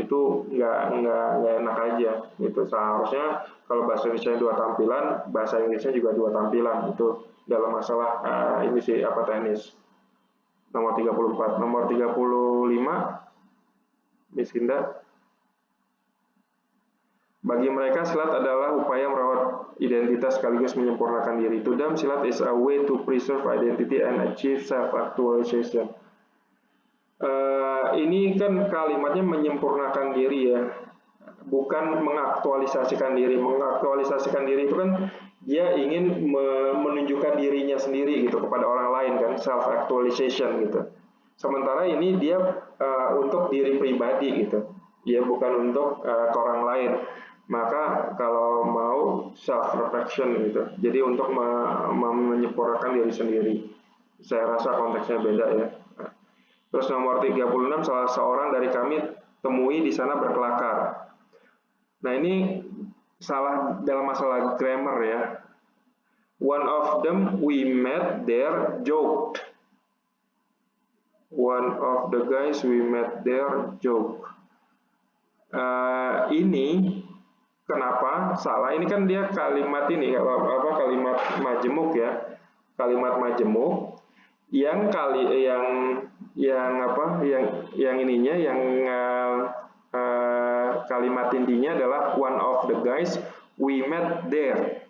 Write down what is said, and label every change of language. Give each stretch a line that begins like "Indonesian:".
Indonesian: Itu nggak enak aja. Itu seharusnya kalau bahasa Indonesia 2 tampilan, bahasa Inggrisnya juga 2 tampilan. Itu dalam masalah ini sih apa tenis. Nomor 34, nomor 35 Miss Kinda. Bagi mereka, silat adalah upaya merawat identitas sekaligus menyempurnakan diri.
English: To them, silat is a way to preserve identity and achieve self-actualization.
Indonesian: Ini kan kalimatnya menyempurnakan diri ya, bukan mengaktualisasikan diri. Mengaktualisasikan diri itu kan dia ingin menunjukkan dirinya sendiri gitu kepada orang lain kan, self-actualization gitu. Sementara ini dia untuk diri pribadi gitu, ya bukan untuk ke orang lain. Maka kalau mau self reflection gitu, jadi untuk menyempurnakan diri sendiri. Saya rasa konteksnya beda ya. Terus nomor 36, salah seorang dari kami temui di sana berkelakar. Nah ini salah dalam masalah grammar ya.
English: One of them we met there joked. One of the guys we met there joke.
Indonesian: Ini kenapa salah? Ini kan dia kalimat ini kalimat majemuk ya, kalimat majemuk yang kalimat intinya adalah
English: one of the guys we met there.